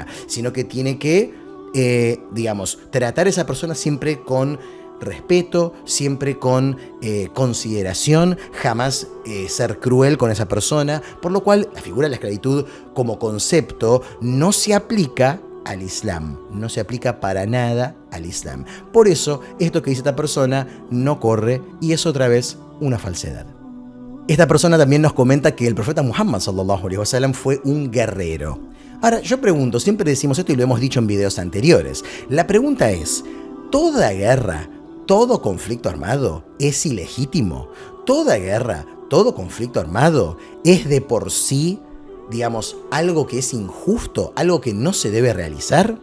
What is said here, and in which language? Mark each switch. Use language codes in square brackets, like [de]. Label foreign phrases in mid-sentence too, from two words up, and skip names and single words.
[es] Sino que tiene que, tratar a esa persona siempre con respeto, siempre con consideración, jamás ser cruel con esa persona, por lo cual la figura de la esclavitud como concepto no se aplica al Islam, no se aplica para nada al Islam. Por eso, esto que dice esta persona no corre y es otra vez una falsedad. Esta persona también nos comenta que el profeta Muhammad [ar] صلى الله عليه وسلم [es] fue un guerrero. Ahora, yo pregunto, siempre decimos esto y lo hemos dicho en videos anteriores. La pregunta es, ¿toda guerra, todo conflicto armado es ilegítimo? Toda guerra, todo conflicto armado es de por sí, algo que es injusto, algo que no se debe realizar.